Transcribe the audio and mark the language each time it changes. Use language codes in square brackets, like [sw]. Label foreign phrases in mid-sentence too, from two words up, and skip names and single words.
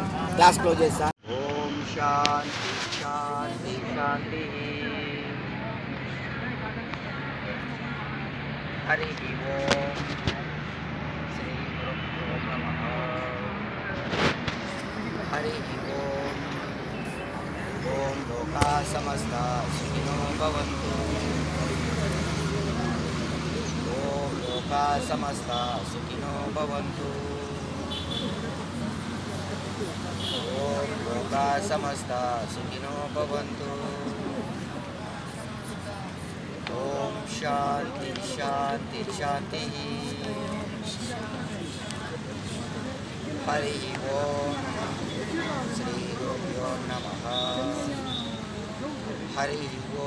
[te] క్లాస్ క్లోజ్ చేస్తా. [sa] ఓం శాంతి శాంతి శాంతి. హరి ఓం. శ్రీ గురుభ్యో నమః. హరి ఓం. ఓం లోకా సమస్తా సుఖినో భవంతు. ఓం లోకా సమస్తా సుఖినో భవంతు. ఓం లోకా సమస్తా సుఖినో భవంతు. ఓం శాంతి శాంతి శాంతి. హరి ఓం. శ్రీ గురుభ్యో నమః. హరి ఓం.